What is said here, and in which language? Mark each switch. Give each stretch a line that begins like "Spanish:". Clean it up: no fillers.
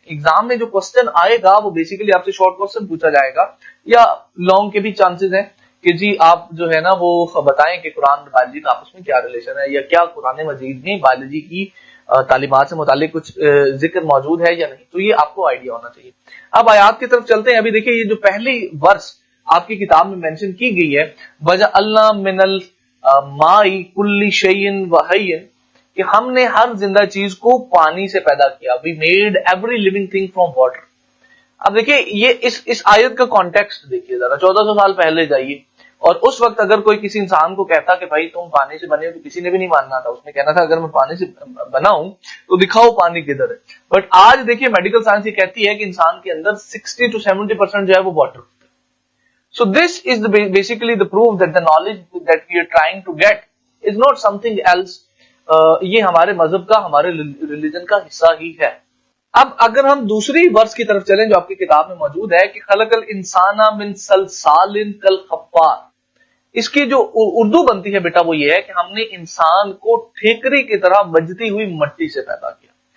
Urdu: Exam میں جو question آئے گا وہ بیسیکلی آپ سے شارٹ کوسچن پوچھا جائے گا، یا لانگ کے بھی چانسز ہیں کہ جی آپ جو ہے نا وہ بتائیں کہ قرآن اور بایولوجی کا آپس میں کیا ریلیشن ہے، یا کیا قرآن مجید میں بایولوجی کی تعلیمات سے متعلق کچھ ذکر موجود ہے یا نہیں. تو یہ آپ کو آئیڈیا ہونا چاہیے. اب آیات کی طرف چلتے ہیں. ابھی دیکھیں یہ جو پہلی ورس آپ کی کتاب میں مینشن کی گئی ہے،
Arabic: وَجَعَلْنَا مِنَ الْمَاءِ كُلِّ شَيْءٍ وَحَيٍّ،
Urdu: کہ ہم نے ہر زندہ چیز کو پانی سے پیدا کیا.
English: We made every living thing from water.
Urdu: اب دیکھیں یہ اس آیت کا کانٹیکسٹ دیکھیے ذرا. 1400 سال پہلے جائیے، اور اس وقت اگر کوئی کسی انسان کو کہتا کہ بھائی تم پانی سے بنے ہو، تو کسی نے بھی نہیں ماننا تھا. اس نے کہنا تھا اگر میں پانی سے بنا ہوں تو دکھاؤ پانی کدھر ہے. بٹ آج دیکھیے میڈیکل سائنس یہ کہتی ہے کہ انسان کے اندر 60 to 70% جو ہے وہ water.
English: So this is basically the proof that the knowledge that we are trying to get is not something else.
Urdu: یہ ہمارے مذہب کا، ہمارے ریلیجن کا حصہ ہی ہے. اب اگر ہم دوسری ورس کی طرف چلیں جو آپ کی کتاب میں موجود ہے کہ
Arabic: خلق الانسان من صلصال کالفخار،
Urdu: اس کی جو اردو بنتی ہے بیٹا وہ یہ ہے کہ ہم نے انسان کو ٹھیکری کی طرح بجتی ہوئی مٹی سے پیدا کیا.